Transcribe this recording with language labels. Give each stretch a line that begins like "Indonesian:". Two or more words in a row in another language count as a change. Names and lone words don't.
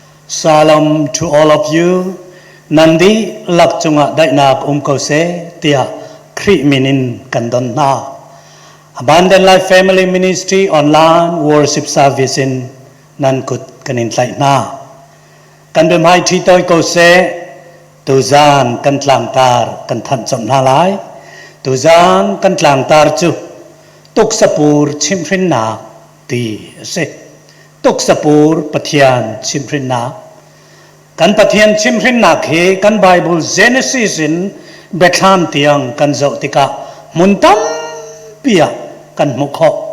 English: Salam to all of you.
Hmar: Nandi lakchunga dainak umkose tia kri minin kandon na. Abundant Life Family Ministry
English: online worship service
Hmar: in nankut kanin tlai na. Kandum hai chitoi kose tuzan kan tlang tar kan than chom na lai. Tuzan kan tlang tar chu tuk sapur chimrin na ti se. Tuk sapur pathian chimrin na. Kan pathian chimrin na khi kan Bible Genesis in Bethlehem tiang kan zau tika muntam pia kan mukho.